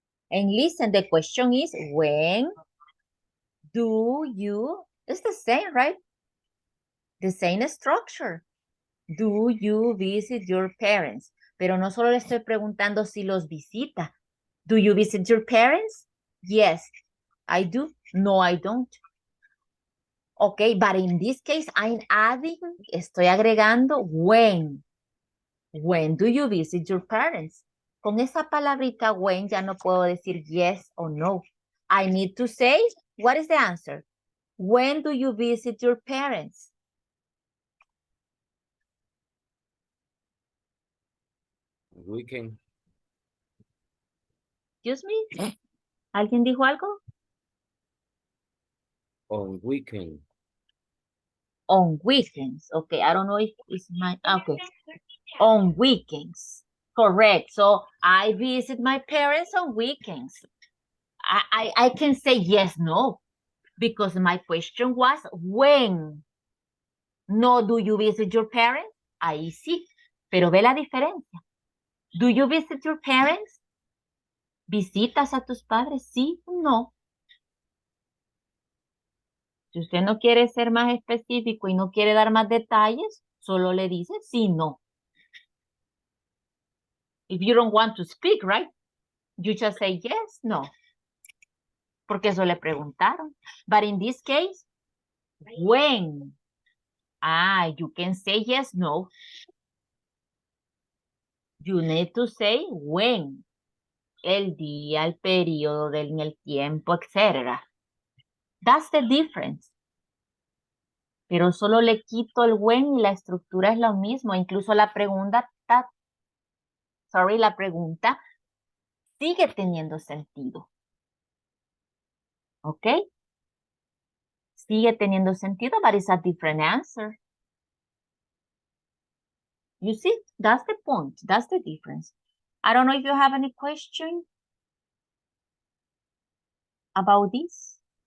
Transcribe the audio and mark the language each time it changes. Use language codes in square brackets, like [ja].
[en] And listen, the question is, when do you, it's the same, right? The same structure. Do you visit your parents? [es] Pero no solo le estoy preguntando si los visita. [en] Do you visit your parents? Yes, I do. No, I don't. Okay, but in this case, I'm adding, [es] estoy agregando [en] when. When do you visit your parents? [es] Con esa palabrita when ya no puedo decir [en] yes or no. I need to say, what is the answer? When do you visit your parents? Weekend. Excuse me? [es] ¿Alguien dijo algo? [en] On weekend. On weekends. Okay, I don't know if it's my, okay. On weekends. Correct. So I visit my parents on weekends. I can say yes, no, because my question was when. No, do you visit your parents? [es] Ahí sí, pero ve la diferencia. [en] Do you visit your parents? [es] ¿Visitas a tus padres? Sí o no. Si usted no quiere ser más específico y no quiere dar más detalles, solo le dice sí, no. [en] If you don't want to speak, right? You just say yes, no. [es] Porque eso le preguntaron. [en] But in this case, when? You can say yes, no. You need to say when. [es] El día, el periodo, el tiempo, etc. [en] That's the difference. [es] Pero solo le quito el when y la estructura es lo mismo. Incluso la pregunta, la pregunta sigue teniendo sentido. ¿Ok? Sigue teniendo sentido, [en] but it's a different answer. You see, that's the point. That's the difference. I don't know if you have any question about this.